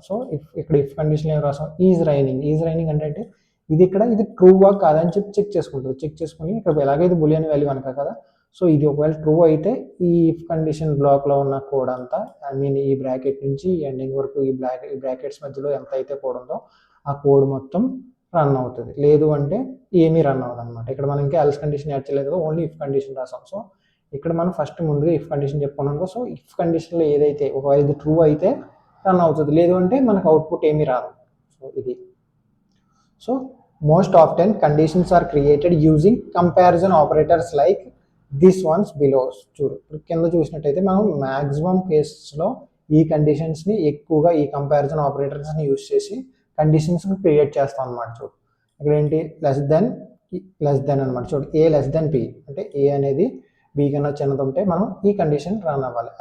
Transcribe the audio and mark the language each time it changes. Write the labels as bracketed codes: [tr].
[te] So ఇక్కడ if condition ఏం రాసాం, ఈజ్ రైనింగ్ అంటే ఇది ట్రూవా కాదని చెప్పి చెక్ చేసుకుని ఇక్కడ ఎలాగైతే బులియన్ వాల్యూ అనక కదా, సో ఇది ఒకవేళ ట్రూ అయితే ఈ ఇఫ్ కండిషన్ బ్లాక్లో ఉన్న కోడ్ అంతా, ఈ బ్రాకెట్ నుంచి ఎండింగ్ వరకు ఈ బ్రాకెట్స్ మధ్యలో ఎంత అయితే కోడ్ ఉందో ఆ కోడ్ మొత్తం రన్ అవుతుంది, లేదు అంటే ఏమీ రన్ అవ్వదు అనమాట. ఇక్కడ మనం ఇంకా ఎల్స్ కండిషన్ యాడ్ చేయలేదు కదా, ఓన్లీ ఇఫ్ కండిషన్ రాసాం. సో ఇక్కడ మనం ఫస్ట్ ముందుగా ఇఫ్ కండిషన్ చెప్పుకున్నాం కదా. సో ఇఫ్ కండిషన్లో ఏదైతే ఒకవేళ ఇది ట్రూ అయితే రన్ అవుతుంది, లేదు అంటే మనకు అవుట్పుట్ ఏమీ రాదు. సో ఇది. [en] So most often conditions are created using comparison operators like this ones below. [te] చూడు కింద చూసినట్టయితే మనం మ్యాక్సిమం కేసెస్లో ఈ కండిషన్స్ని ఎక్కువగా ఈ కంపారిజన్ ఆపరేటర్స్ని యూజ్ చేసి కండిషన్స్ని క్రియేట్ చేస్తాం అనమాట. చూడు ఇక్కడ ఏంటి, లెస్ దెన్ అనమాట. చూడు ఏ లెస్ దెన్ బి అంటే ఏ అనేది బి కన్నా చిన్నది ఉంటే మనం ఈ కండిషన్ రన్ అవ్వాలి.